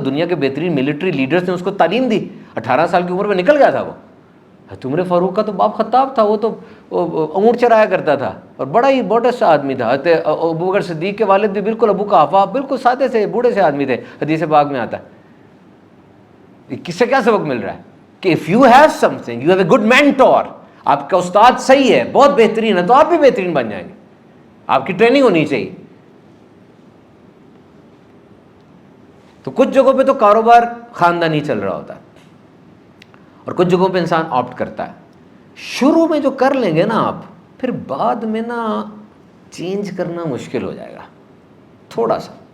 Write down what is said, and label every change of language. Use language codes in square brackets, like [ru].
[ur] دنیا کے بہترین ملٹری لیڈرز نے اس کو تعلیم دی، 18 سال کی عمر میں نکل گیا تھا وہ. حضرت عمر فاروق کا تو باپ خطاب تھا، وہ تو اونٹ چرایا کرتا تھا اور بڑا ہی بہت اچھا آدمی تھا. حضرت ابوبکر صدیق کے والد بھی بالکل ابو قحافہ، بالکل سادے سے بوڑھے سے آدمی تھے. حدیث پاک میں آتا ہے. کس سے کیا سبق مل رہا ہے کہ [en] if you have something, you have a good mentor. [ur] آپ کا استاد صحیح ہے، بہت بہترین ہے، تو آپ بھی بہترین بن جائیں گے. آپ کی ٹریننگ ہونی چاہیے. تو کچھ جگہوں پہ تو کاروبار خاندانی چل رہا ہوتا ہے اور کچھ جگہوں پہ انسان آپٹ کرتا ہے. شروع میں جو کر لیں گے نا آپ، پھر بعد میں نا چینج کرنا مشکل ہو جائے گا تھوڑا سا.